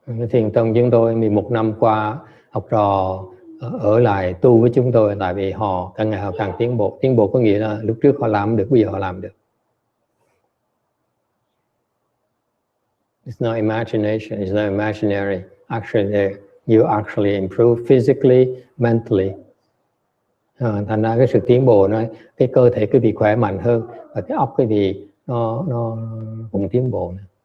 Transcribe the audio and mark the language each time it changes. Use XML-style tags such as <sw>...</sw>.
<vi>Thiền tông chúng tôi 11 năm qua, học trò ở lại tu với chúng tôi tại vì họ càng ngày họ càng tiến bộ. Tiến bộ có nghĩa là lúc trước họ làm được, bây giờ họ làm được.</vi> <en>It's not imagination, it's not imaginary. Actually, you actually improve physically, mentally.</en> <vi>Thành ra cái sự tiến bộ nó, cái cơ thể quý vị khỏe mạnh hơn và cái óc quý vị nó cũng tiến bộ nữa.</vi>